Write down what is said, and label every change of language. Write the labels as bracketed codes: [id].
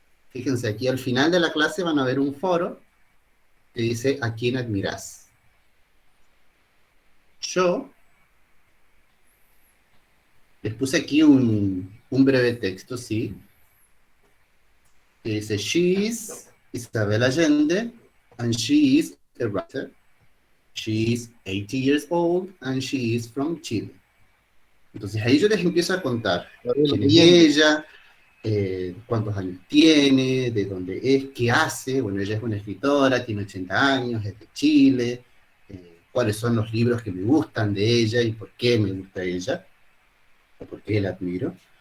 [es] Fíjense, aquí al final de la clase van a ver un foro que dice ¿a quién admirás? Yo les puse aquí un breve texto, ¿sí? Que dice, [en] she is Isabel Allende, and she is a writer. She is 80 years old, and she is from Chile. [es] Entonces ahí yo les empiezo a contar quién es Allende. ella, cuántos años tiene, de dónde es, qué hace. Bueno, ella es una escritora, tiene 80 años, es de Chile, cuáles son los libros que me gustan de ella y por qué me gusta ella, o por qué la admiro.